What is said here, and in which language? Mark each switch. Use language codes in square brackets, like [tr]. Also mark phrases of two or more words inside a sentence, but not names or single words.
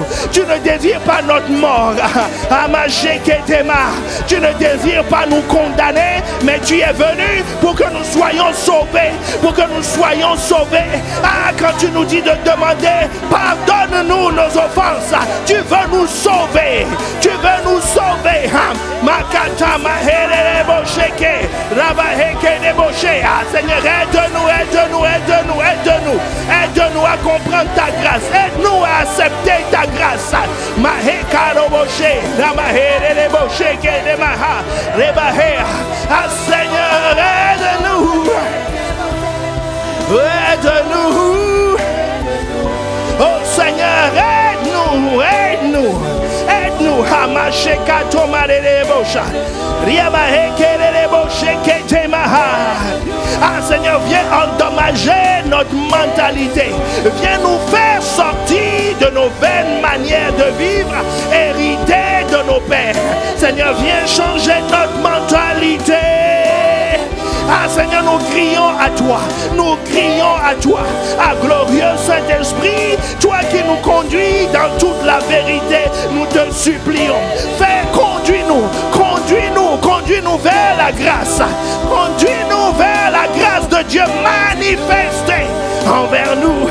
[fr] Tu ne désires pas notre mort. Tu ne désires pas nous condamner, mais tu es venu pour que nous soyons sauvés, Ah, quand tu nous dis de demander, pardonne-nous nos offenses, tu veux nous sauver, Makata mahere bosheke, rabaheke de boshe. Ah Seigneur, aide-nous à comprendre ta grâce, aide-nous à accepter ta grâce. Maheka boshe, rabahere de bosheke de maha, rebahe. Ah Seigneur, aide-nous. Oh Seigneur, aide-nous. Hamasheka tomarele bosha. Riabahekele bosheke temaha. Ah Seigneur, viens endommager notre mentalité. Viens nous faire sortir de nos vaines manières de vivre, héritées de nos pères. Seigneur, viens changer notre mentalité. Ah Seigneur, nous crions à toi, ah glorieux Saint-Esprit, toi qui nous conduis dans toute la vérité, nous te supplions, conduis-nous vers la grâce, conduis-nous vers la grâce de Dieu manifestée envers nous.